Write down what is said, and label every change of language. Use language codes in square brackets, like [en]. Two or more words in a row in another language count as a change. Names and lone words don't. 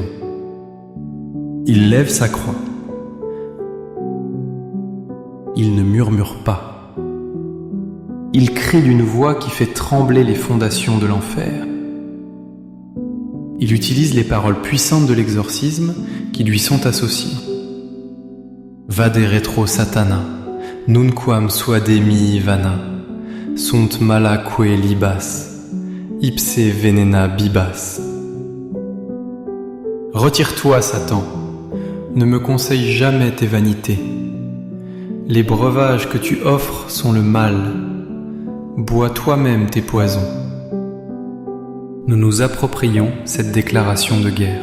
[fr] Il lève sa croix. Il ne murmure pas. Il crie d'une voix qui fait trembler les fondations de l'enfer. Il utilise les paroles puissantes de l'exorcisme qui lui sont associées. [la] Vade retro satana, nunquam suade mihi vana, sunt malaque libas, ipse venena bibas. [fr] Retire-toi, Satan, ne me conseille jamais tes vanités. Les breuvages que tu offres sont le mal. Bois toi-même tes poisons. Nous nous approprions cette déclaration de guerre.